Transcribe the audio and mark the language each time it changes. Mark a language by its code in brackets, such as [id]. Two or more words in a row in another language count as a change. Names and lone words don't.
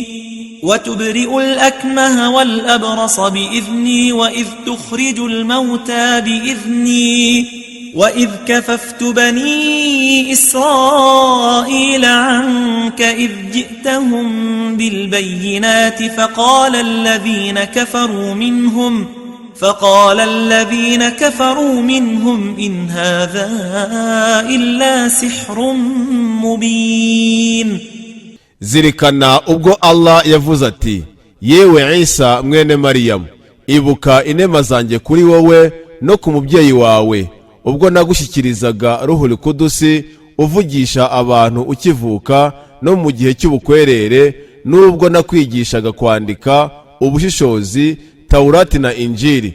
[ar] وتبرئ الأكمه والأبرص بإذني وإذ تخرج الموتى بإذني وإذ كففت بني إسرائيل عنك إذ جئتهم بالبينات فقال الذين كفروا منهم إن هذا إلا سحر مبين. [rw] Zirikana ubwo Allah yavuze ati, yewe Isa mwene Mariyamu, ibuka inema zanjye kuri wowe no ku mubyeyi wawe, ubwo nagushyikirizaga Ruhul Kudusi uvugisha abantu ukivuka no mu gihe cy'ubukwerere, n'ubwo nakwigishaga kwandika, ubushishozi, Taurati na Injili,